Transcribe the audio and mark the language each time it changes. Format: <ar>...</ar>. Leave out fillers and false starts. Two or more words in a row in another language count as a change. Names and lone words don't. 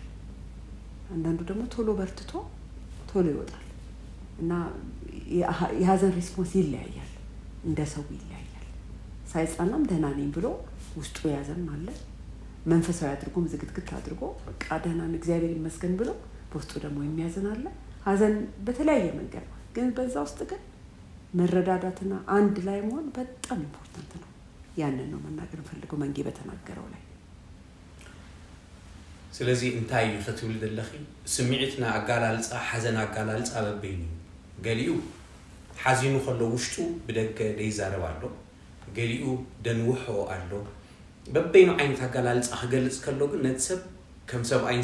<am>አንዳንዱ ደግሞ ቶሎ በርትቶ ቶሎ ይወጣል እና የሀዘን ሪስፖንስ ይለያያል፣ እንደ ሰው ይለያያል። ሳይጻናም ደህና ነኝ ብሎ ውስጡ ያዘን ማለት መንፈሳዊ አድርጎም ዝግትግት አድርጎ በቃ ደህና ነኝ እግዚአብሔር ይመስገን ብሎ በውስጡ ደግሞ የሚያዝን አለ። ሀዘን በተለያየ መንገድ ነው፣ ግን በዛ ውስጥ ግን መረዳዳትና አንድ ላይ መሆን በጣም ኢምፖርታንት ነው። ያንን ነው መናገር ፈልገው መንጌ በተናገረው ላይ።</am> <ti>ስለዚህ እንታይ ይፈትውል ደለኺ ስምዒትና አጋላልጻ ሐዘን አጋላልጻ በበይኒ ገሊኡ ሓዚኑ ከሎ ውሽጡ ብደገ ደይዛረብ ኣሎ፣ ገሊኡ ደንውሖ ኣሎ። በበይኑ ዓይነት አጋላልጻ ክገልጽ ከሎ ግን ነቲ ሰብ ከም ሰብኣይን</ti>